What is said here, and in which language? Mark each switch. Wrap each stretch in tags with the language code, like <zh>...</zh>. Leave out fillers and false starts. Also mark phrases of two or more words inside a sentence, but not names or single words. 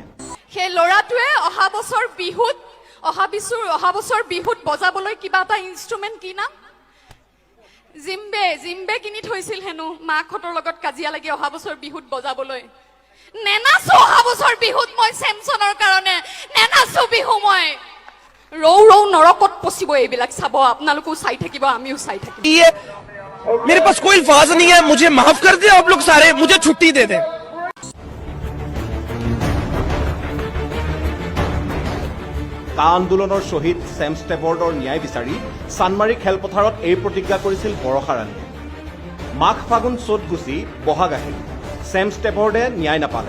<as>সেই ল'ৰাটোৱে অহা বছৰ বিহুত বজাবলৈ কিবা এটা ইনষ্ট্ৰুমেণ্ট কিনা জিম্বে কিনি থৈছিল হেনো মাকহঁতৰ লগত কাজিয়া লাগি অহা বছৰ বিহুত বজাবলৈ। নেনাচো অহা বছৰ বিহুত মই চেমছনৰ কাৰণে নেনাচো বিহু মই। ৰৌ নৰকত পচিব এইবিলাক চাব, আপোনালোকেও চাই থাকিব, আমিও চাই থাকিম।</as> <hi>मेरे पास कोई अल्फाज नहीं है, मुझे माफ कर दे आप लोग सारे, मुझे छुट्टी दे दें।</hi> <as>কা আন্দোলনৰ শ্বহীদ ছেম ষ্টেফৰ্ডৰ ন্যায় বিচাৰি চানমাৰী খেলপথাৰত এই প্ৰতিজ্ঞা কৰিছিল বৰষা ৰাণীয়ে। মাঘ ফাগুন চ'ত গুচি বহাগ আহিল, ছেম ষ্টেফৰ্ডে ন্যায় নাপালে।</as>